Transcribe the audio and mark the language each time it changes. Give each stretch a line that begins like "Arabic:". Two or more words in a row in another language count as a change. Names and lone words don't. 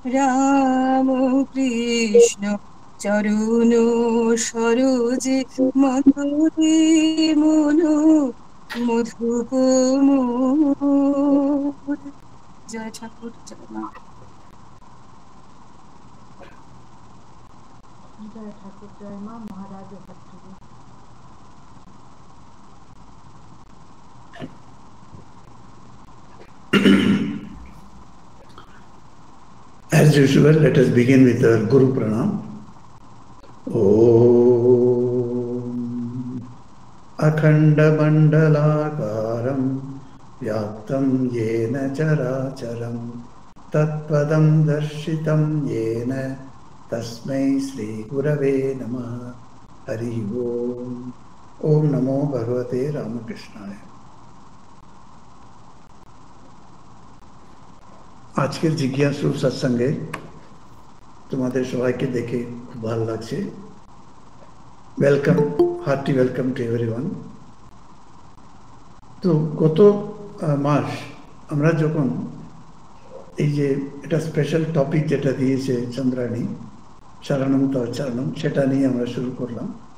Bangla: রাম কৃষ্ণ চরণ সরোজে মধুরে মনো মধুপ মোর। জয় ঠাকুর, জয় মা। জয় ঠাকুর, জয় মা। মহারাজ এবার থেকে।
English: As usual, let us begin with our
Sanskrit: गुरु प्रणाम. ॐ अखण्डमण्डलाकारं व्याप्तं येन चराचरम् तत्पदं दर्शितं येन तस्मै श्री गुरवे नमः. हरि ॐ. ॐ नमो भगवते रामकृष्णाय.
Bangla: আজকের জিজ্ঞাসু সৎসঙ্গে তোমাদের সবাইকে দেখে খুব ভালো লাগছে।
English: Welcome, hearty welcome to everyone.
Bangla: তো গত মাস আমরা যখন এই যে এটা
English: special topic
Bangla: যেটা দিয়েছে চন্দ্রাণী, চারণম তচ্চারণম, সেটা নিয়ে আমরা শুরু করলাম।